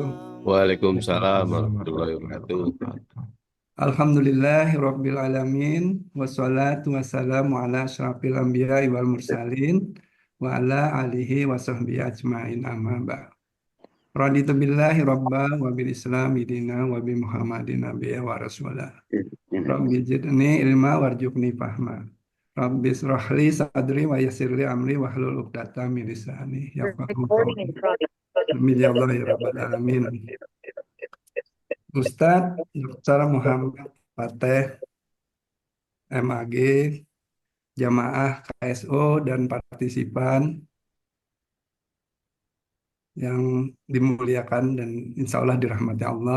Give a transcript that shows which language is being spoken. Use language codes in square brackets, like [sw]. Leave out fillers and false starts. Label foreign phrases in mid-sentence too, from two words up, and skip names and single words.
[ar] وعليكم السلام ورحمة الله وبركاته. الحمد لله رب العالمين والصلاة والسلام على أشرف الأنبياء والمرسلين وعلى آله وصحبه أجمعين أما بعد. رضيت بالله ربا وبالإسلام دينا وبمحمد نبيا ورسولا. رب زدني علما وارزقني فهما. رب اشرح لي صدري ويسر لي أمري واحلل عقدة من لساني يفقهوا قولي. آمين يا الله يا رب العالمين. [id] Ustadz Dr. Muhammad Fateh MAG, jamaah KSO dan partisipan yang dimuliakan dan [ar] إن شاء الله [id] dirahmati Allah.